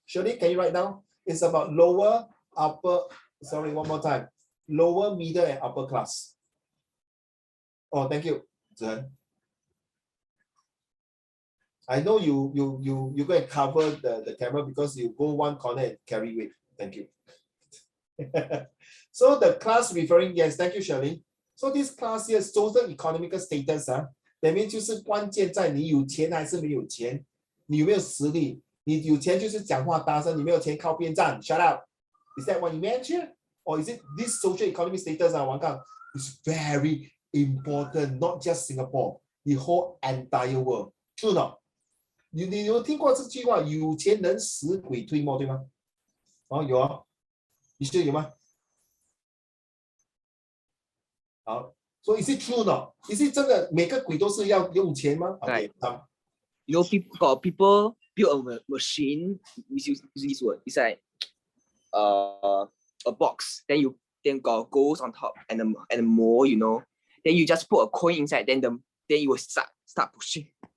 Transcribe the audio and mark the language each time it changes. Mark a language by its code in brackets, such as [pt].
[en] Shirley, can you write down? It's about lower, upper. Sorry, one more time. Lower, middle, and upper class. Oh, thank you, 子涵. I know you go and cover the camera because you go one corner and carry weight. Thank you. So the class referring, yes, thank you, Shirley. So this class here, social economical status, that means 就是关键在你有钱还是没有钱，你有没有实力？ [zh] 你有钱就是讲话大声，你没有钱靠边站。 [en] Shut up. Is that what you meant here? Or is it this social economic status, Wang Kang, is very important, not just Singapore, the whole entire world. [zh] True not? 你有听过这句话？有钱能使鬼推磨，对吗？哦，有啊，你是有吗？ [en] 好。So is it true not? [zh] Is it 真的每个鬼都是要用钱吗？ [en] Right. Okay. You know, people build a machine using this word. It's like a box. Then got goals on top and more. You know. Then you just put a coin inside. Then you will start pushing.